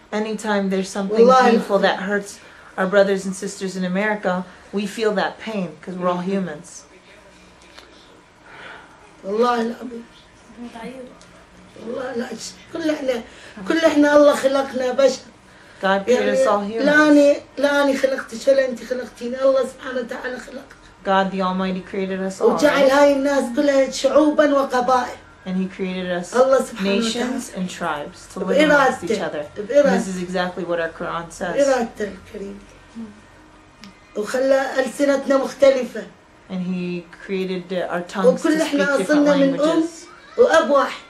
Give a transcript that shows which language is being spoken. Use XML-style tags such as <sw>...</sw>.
<en>Anytime there's something painful that hurts our brothers and sisters in America, we feel that pain because we're all humans.</en> <ar>والله العظيم. والله لا كل احنا الله خلقنا بشر.</ar> <en>God created us all humans.</en> <ar>لا أنا خلقتش ولا أنت خلقتيني الله سبحانه وتعالى خلق.</ar> <en>God the Almighty created us all.</en> <ar>وجعل هاي الناس كلها شعوبا وقبائل.</ar> <en>And He created us nations and tribes to live amongst each other. And this is exactly what our Quran says.</en> <ar>بإرادته الكريم. وخلى ألسنتنا مختلفة.</ar> <en>And He created our tongues to speak different languages.</en> <ar>وأب واحد.</ar>